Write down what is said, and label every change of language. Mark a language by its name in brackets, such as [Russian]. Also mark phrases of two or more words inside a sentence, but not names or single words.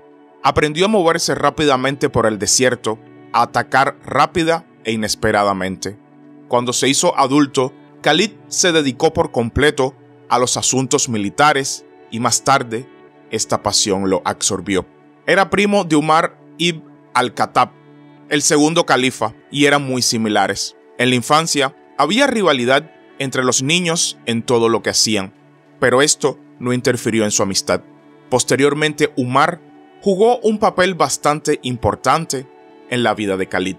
[Spanish] Aprendió a moverse rápidamente por el desierto, a atacar rápida e inesperadamente. Cuando se hizo adulto, Khalid se dedicó por completo a los asuntos militares y más tarde esta pasión lo absorbió. Era primo de Umar ibn al-Khattab, el segundo califa, y eran muy similares. En la infancia había rivalidad entre los niños en todo lo que hacían, pero esto no interfirió en su amistad. Posteriormente, Umar jugó un papel bastante importante en la vida de Khalid.